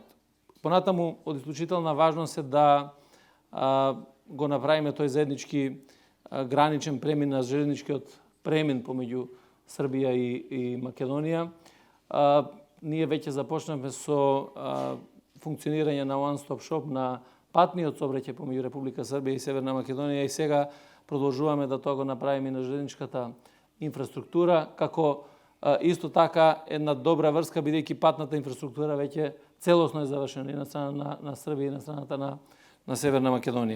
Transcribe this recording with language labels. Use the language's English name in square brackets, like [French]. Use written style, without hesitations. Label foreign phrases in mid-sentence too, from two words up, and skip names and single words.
[Macedonian] Понатаму, од исклучителна важност е да го направиме тој заеднички граничен премин на железничкиот премин помеѓу Србија и Македонија. Ние веќе започнавме со функционирање на [English] one-stop shop [Macedonian] на патниот сообраќај помеѓу Република Србија и Северна Македонија, и сега продолжуваме да тоа го направиме и на железничката инфраструктура, како исто така една добра врска, бидејќи патната инфраструктура веќе целосно е завршена и на страна на Србија и на страната на Северна Македонија.